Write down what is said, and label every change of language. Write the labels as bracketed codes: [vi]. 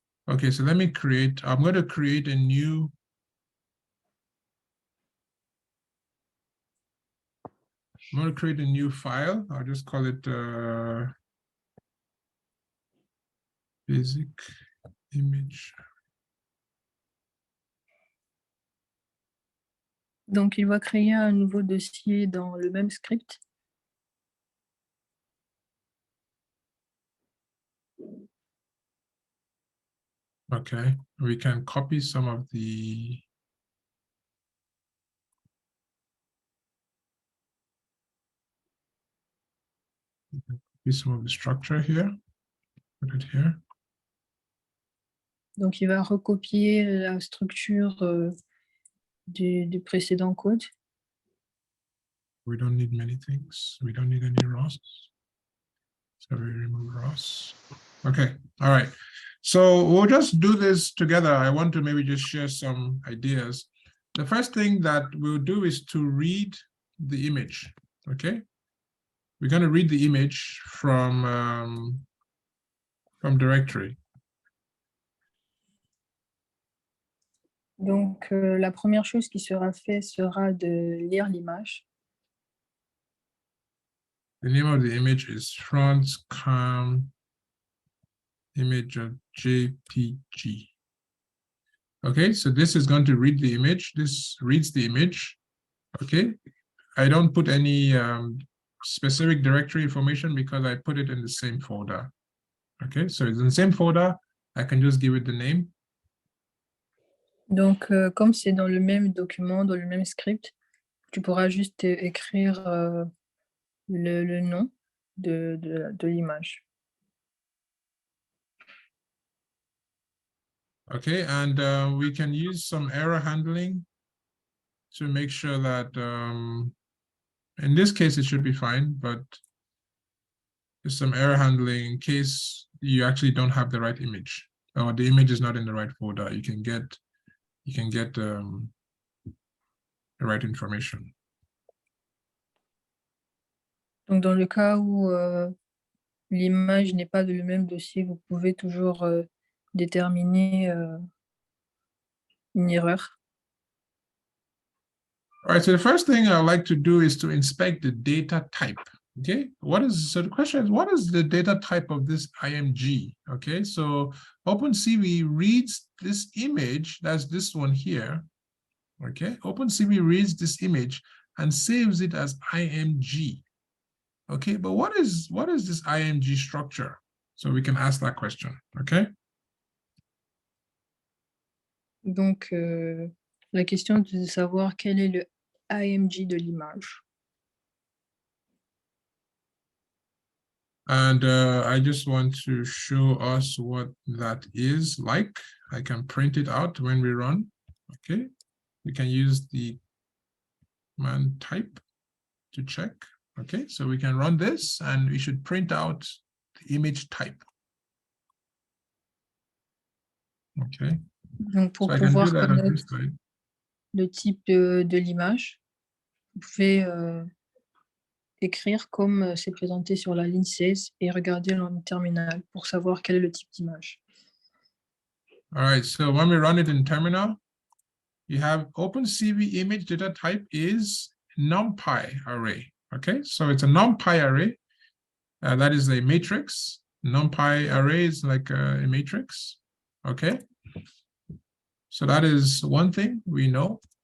[en] Okay, so I'm going to create a new file. I'll just call it basic image. [fr] Donc, il va créer un nouveau dossier dans le même script. [en] Okay, we can copy some of the structure here. Put it here. [fr] Donc, il va recopier la structure du précédent code. [en] We don't need many things. We don't need any ROS. So we remove ROS. Okay, all right. So we'll just do this together. I want to maybe just share some ideas. The first thing that we'll do is to read the image, okay? We're going to read the image from directory. [fr] Donc, la première chose qui sera faite sera de lire l'image. [en] The name of the image is front cam image of JPG. Okay, so this is going to read the image. This reads the image. Okay, I don't put any specific directory information because I put it in the same folder. Okay, so it's in the same folder. I can just give it the name. [fr] Donc, comme c'est dans le même document, dans le même script, tu pourras juste écrire le nom de l'image. [en] Okay, and we can use some error handling to make sure that in this case it should be fine, but there's some error handling in case you actually don't have the right image or the image is not in the right folder. You can get the right information. [fr] Donc, dans le cas où l'image n'est pas dans le même dossier, vous pouvez toujours déterminer une erreur. [en] All right, so the first thing I like to do is to inspect the data type. Okay, so the question is, what is the data type of this IMG? Okay, so OpenCV reads this image, that's this one here. Okay, OpenCV reads this image and saves it as IMG. Okay, but what is this IMG structure? So we can ask that question, okay? [fr] Donc, la question est de savoir quel est le IMG de l'image. [en] And I just want to show us what that is like. I can print it out when we run, okay? We can use the command type to check, okay? So we can run this and we should print out the image type. Okay. [fr] Donc, pour [en] So I can do [fr] pouvoir [en] that on [fr] connaître [en] this slide. [fr] le type de l'image, vous pouvez écrire comme c'est présenté sur la ligne 16 et regarder le terminal pour savoir quel est le type d'image. [en] All right, so when we run it in terminal, you have OpenCV image data type is NumPy array. Okay, so it's a NumPy array. That is a matrix. NumPy array is like a matrix. Okay, so that is one thing we know.